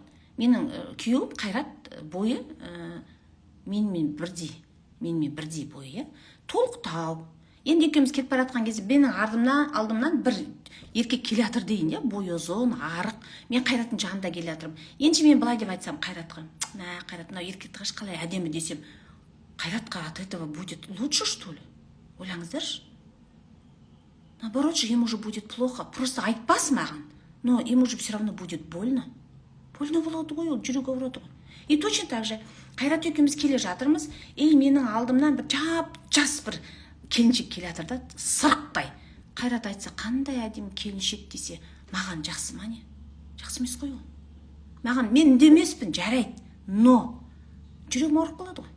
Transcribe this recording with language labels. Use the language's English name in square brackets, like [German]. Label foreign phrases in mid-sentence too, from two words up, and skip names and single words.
[Kazakh] Менің күйеуім Қайрат бойы менімен бірдей бойы, толықтау. Енді екеуміз кетіп бара жатқан кезде менің алдымнан бір еркек келе жатыр дейін, иә, бойы ұзын, арық. Мен Қайраттың жанында келе жатырмын. Енді мен былай деп айтсам Қайратқа, мә, Қайрат, мынау еркекті қарашы қалай әдемі десем, Қайратқа [Russian] от этого будет лучше, что ли? [Kazakh] Ойлаңыздаршы. [Russian] Наоборот же, ему уже будет плохо. [Kazakh] Просто айтпас маған, [Russian] но ему же все равно будет больно. [Kazakh] Больно болады ғой, ол жүрегі ауырады ғой. [Russian] И точно так же [Kazakh] Қайрат екеуміз келе жатырмыз, и менің алдымнан бір жас бір келіншек келе жатыр да, сырықпай. Қайрат айтса, қандай әдемі келіншек десе, маған жақсы ма не? Жақсы емес қой ол. Маған, мен үндемеспін, жарайды, но жүрегім ауырып қалады ғой.